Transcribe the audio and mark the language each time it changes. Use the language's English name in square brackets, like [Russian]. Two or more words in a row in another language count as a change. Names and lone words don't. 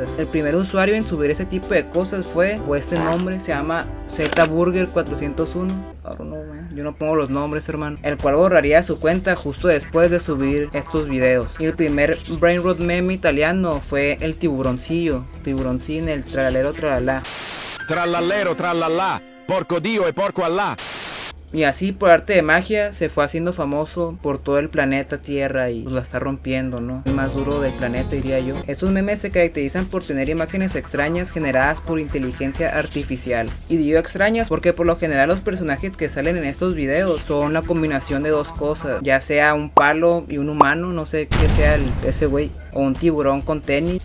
[Spanish] El primer usuario en subir ese tipo de cosas fue, o este nombre se llama ZBurger401. Ahora no, yo no pongo los nombres, hermano. El cual borraría su cuenta justo después de subir estos videos. Y el primer brainrot meme italiano fue el tiburoncillo, tiburoncín, el trallalero tralala. [Italian] Trallallero, trallallà, porco Dio e porco Allah. [Spanish] Y así por arte de magia se fue haciendo famoso por todo el planeta Tierra y pues la está rompiendo, ¿no? El más duro del planeta, diría yo. Estos memes se caracterizan por tener imágenes extrañas generadas por inteligencia artificial. Y digo extrañas porque por lo general los personajes que salen en estos videos son la combinación de dos cosas, ya sea un palo y un humano, no sé qué sea ese güey, o un tiburón con tenis.